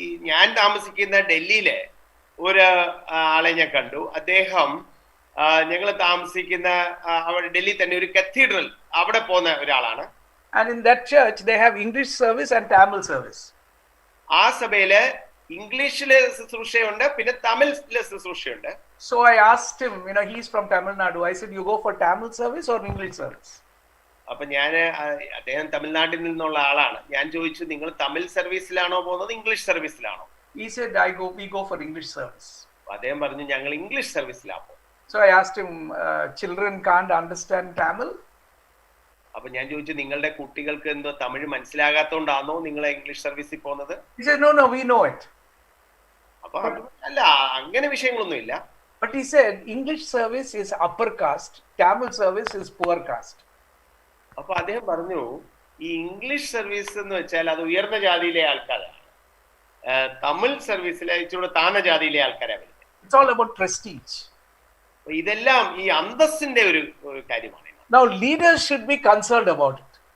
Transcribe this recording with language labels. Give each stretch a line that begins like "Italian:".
Malayalam: ഞാൻ താമസിക്കുന്ന ഡൽഹിയിലെ ഒരു ആളെ ഞാൻ കണ്ടു. അദ്ദേഹം ഞങ്ങൾ താമസിക്കുന്ന അവിടെ ഡൽഹി തന്നെ ഒരു കത്തീഡ്രൽ അവിടെ പോകുന്ന ഒരാളാണ്.
English: And in that church they have English service and Tamil service.
Malayalam: ആ സഭയില് ഇംഗ്ലീഷിലെ ശുശ്രൂഷയുണ്ട്, പിന്നെ തമിഴിലെ ശുശ്രൂഷയുണ്ട്.
English: So I asked him, he's from Tamil Nadu. I said, you go for Tamil service or English service?
Malayalam: അപ്പൊ അദ്ദേഹം തമിഴ്നാട്ടിൽ നിന്നുള്ള ആളാണ്. ഞാൻ ചോദിച്ചു, നിങ്ങൾ തമിഴ് സർവീസിലാണോ പോകുന്നത്, English സർവീസിലാണോ?
English: He said, we go for English service.
Malayalam: അദ്ദേഹം പറഞ്ഞു, ഞങ്ങൾ ഇംഗ്ലീഷ് സർവീസിലാണ് പോകുന്നത്.
English: So I asked him, children can't understand Tamil?
Malayalam: അപ്പൊ ഞാൻ ചോദിച്ചു, നിങ്ങളുടെ കുട്ടികൾക്ക് എന്തോ തമിഴ് മനസ്സിലാകാത്തോണ്ടാണോ നിങ്ങൾ ഇംഗ്ലീഷ് സർവീസിൽ പോകുന്നത്?
English: He said, no, we know it.
Malayalam: അപ്പൊ അല്ല, അങ്ങനെ വിഷയങ്ങളൊന്നും ഇല്ല.
English: But he said, English service is upper caste, Tamil service is poor caste.
Malayalam: അപ്പൊ അദ്ദേഹം പറഞ്ഞു, ഈ ഇംഗ്ലീഷ് സർവീസ് എന്ന് വെച്ചാൽ അത് ഉയർന്ന ജാതിയിലെ ആൾക്കാരാണ്, തമിഴ് സർവീസിലെ ഇച്ചിരി താഴ്ന്ന ജാതിയിലെ ആൾക്കാരാണ് വരുന്നത്.
English: It's all about prestige.
Malayalam: ഇതെല്ലാം ഈ അന്തസ്സിന്റെ ഒരു കാര്യമാണ്.
English: Now leaders should be concerned about it.